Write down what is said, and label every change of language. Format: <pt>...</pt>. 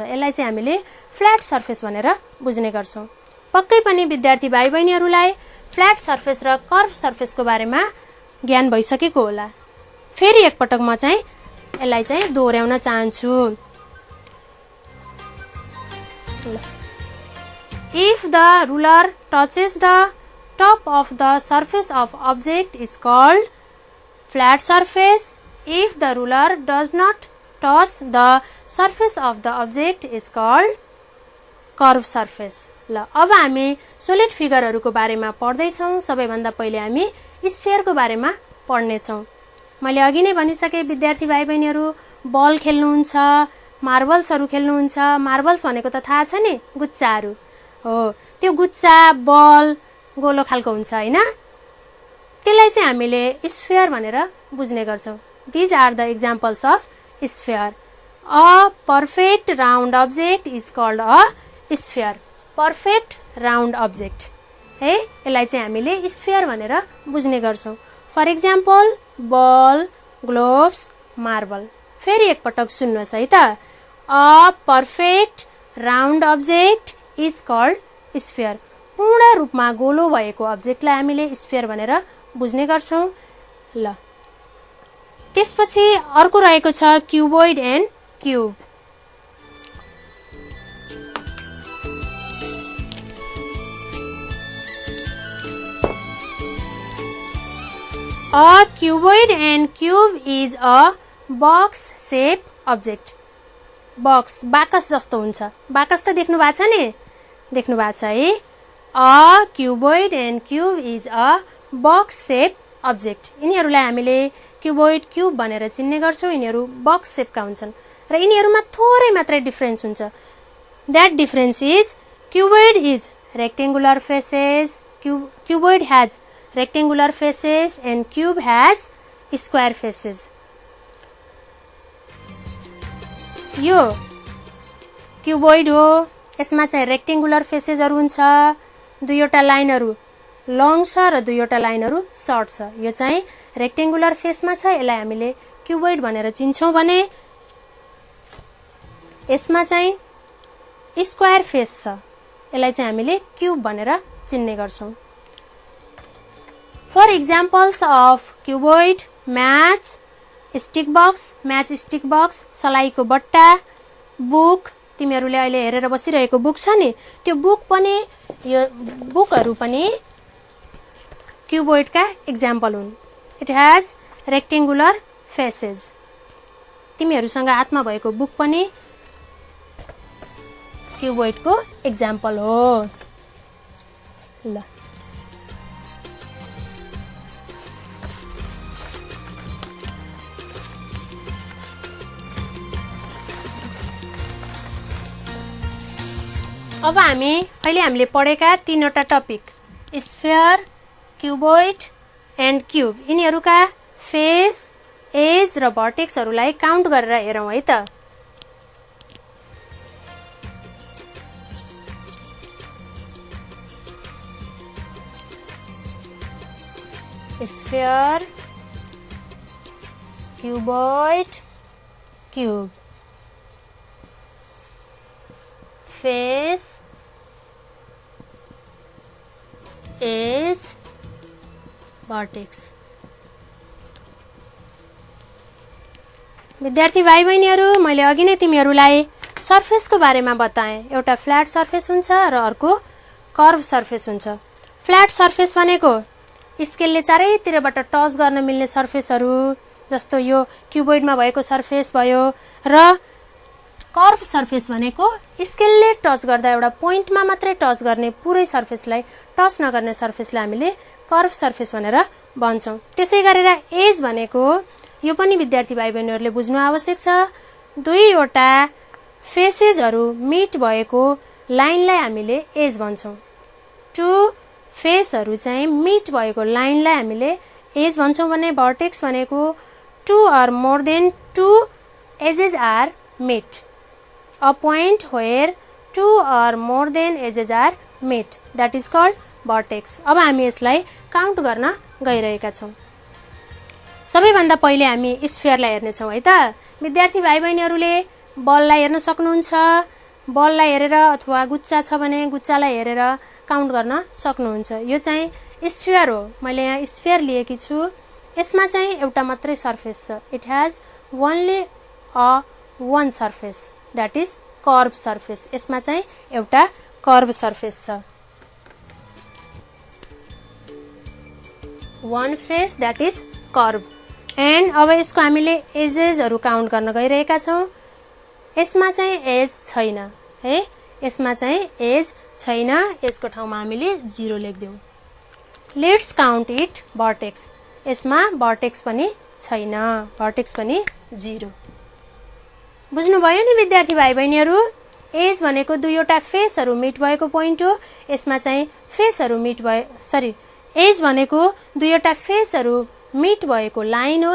<ne>यसलाई चाहिँ हामीले फ्ल्याट सर्फेस भनेर बुझ्ने गर्छौं. पक्कै पनि विद्यार्थी भाइ बहिनीहरुलाई फ्ल्याट सर्फेस र कर्भ सर्फेसको बारेमा ज्ञान भइसकेको होला. फेरि एक पटक म चाहिँ यसलाई चाहिँ दोहोर्याउन चाहन्छु.</ne> <en>If the ruler touches the top of the surface of object is called flat surface. If the ruler does not touch the surface of the object is called curved surface.</en> <ne>ल अब हामी सोलिड फिगरहरुको बारेमा पढ्दै छौं. सबैभन्दा पहिले हामी स्फियरको बारेमा पढ्ने छौं. मैले अघि नै भनिसके विद्यार्थी भाइ बहिनीहरु बल खेल्नुहुन्छ, मार्बल्सहरु खेल्नुहुन्छ. मार्बल्स भनेको त थाहा छ नि, गुच्चाहरु हो. त्यो गुच्चा बल गोलो खालको हुन्छ हैन. त्यसलाई चाहिँ हामीले स्फियर भनेर बुझ्ने गर्छौं.</ne> <en>These are the examples of sphere. A perfect round object is called a sphere. Perfect round object.</en> <ne>है, यसलाई चाहिँ हामीले स्फियर भनेर बुझ्ने गर्छौं।</ne> <en>For example ball, globes, marble.</en> <ne>फेरि एकपटक सुन्नुहोस् है त।</ne> <en>A perfect round object is called sphere.</en> <ne>पूर्ण रूपमा गोलो भएको अब्जेक्टलाई हामीले स्फियर भनेर बुझ्ने गर्छौं। ल त्यसपछि अर्को रहेको छ cuboid and cube.</ne> <en>A cuboid and cube is a box shape object.</en> <ne>Box बाकस जस्तो हुन्छ। बाकस त देख्नु भएको छ नि, देख्नु भएको छ है।</ne> <en>A cuboid and cube is a box shape object.</en> <ne>यिनीहरूलाई हामीले क्युबोइड क्यूब भनेर चिन्ने गर्छौं। यिनीहरू बक्स शेपका हुन्छन् र यिनीहरूमा थोरै मात्रै डिफरेन्स हुन्छ।</ne> <en>That difference is cuboid is rectangular faces, cuboid has rectangular faces and cube has square faces.</en> <ne>यो क्युबोइड हो, यसमा चाहिँ रेक्टेंगुलर फेसेसहरु हुन्छ, दुईवटा लाइनहरु लङ छ र दुईवटा लाइनहरु सर्ट छ। यो चाहिँ रेक्टेंगुलर फेसमा छ, यसलाई हामीले क्युबोइड भनेर चिन्छौं भने यसमा चाहिँ स्क्वायर फेस छ, यसलाई चाहिँ हामीले क्यूब भनेर चिन्ने गर्छौं।</ne> <en>For examples of cuboid, match stick box,</en> <ne>सलाईको बट्टा, बुक, तिमीहरूले अहिले हेरेर बसिरहेको बुक छ नि, त्यो बुक पनि यो बुकहरु पनि क्युबोइडका एक्जाम्पल हुन्।</ne> <en>It has rectangular faces.</en> <ne>तिमीहरूसँग हातमा भएको बुक पनि क्युबोइडको एक्जाम्पल हो। ल अब अहिले हामीले पढेका तीनवटा topic sphere, cuboid and cube, यिनीहरूका फेस, एज र भर्टेक्सहरूलाई काउन्ट गरेर हेरौं है त। Sphere, cuboid, cube, face, as, vertex. विद्यार्थी भाइ बहिनीहरु, मैले अघि नै तिमीहरूलाई सर्फेसको बारेमा बताएँ। एउटा फ्ल्याट सर्फेस हुन्छ र अर्को कर्भ सर्फेस हुन्छ। फ्ल्याट सर्फेस भनेको स्केलले चारैतिरबाट टच गर्न मिल्ने सर्फेसहरु, जस्तो यो क्युबोइडमा भएको सर्फेस भयो, र कर्भ सर्फेस भनेको स्केलले टच गर्दा एउटा पोइन्टमा मात्रै टच गर्ने, पुरै सर्फेसलाई टच नगर्ने सर्फेसलाई हामीले कर्भ सर्फेस भनेर भन्छौं। त्यसै गरेर एज भनेको यो पनि विद्यार्थी भाइ बहिनीहरूले बुझ्नु आवश्यक छ। दुईवटा फेसेसहरु मिट भएको लाइनलाई हामीले एज भन्छौं। टु फेसहरु चाहिँ मिट भएको लाइनलाई हामीले एज भन्छौं भने भर्टेक्स भनेको</ne> <en>Two or more than two edges are met. A point where two or more than edges are met, that is called vertex.</en> <ne>अब हामी यसलाई काउन्ट गर्न गइरहेका छौं। सबैभन्दा पहिले हामी स्फियरलाई हेर्ने छौं है त। विद्यार्थी भाइ बहिनीहरूले बललाई हेर्न सक्नुहुन्छ। बललाई हेरेर अथवा गुच्चा छ भने गुच्चालाई हेरेर काउन्ट गर्न सक्नुहुन्छ। यो चाहिँ स्फियर हो। मैले यहाँ स्फियर लिएकी छु। यसमा चाहिँ एउटा मात्रै सर्फेस छ।</ne> <en>It has only one surface, that is curve surface.</en> <ne>यसमा चाहिँ एउटा कर्भ सर्फेस छ।</ne> <en>one face, that is curve.</en> <ne>And अब यसको हामीले एजेसहरु काउन्ट गर्न गइरहेका छौं। यसमा चाहिँ एज छैन है, यसमा चाहिँ एज छैन, यसको ठाउँमा हामीले 0 लेख्दियौ।</ne> <en>Let's count it vertex.</en> <ne>यसमा भर्टेक्स पनि छैन, भर्टेक्स पनि 0। बुझ्नुभयो नि विद्यार्थी भाइ बहिनीहरु। एज भनेको दुईवटा फेसहरु मिट भएको पोइन्ट हो। यसमा चाहिँ फेसहरु मिट भयो, एज भनेको दुईवटा फेसहरु मिट भएको लाइन हो।</ne>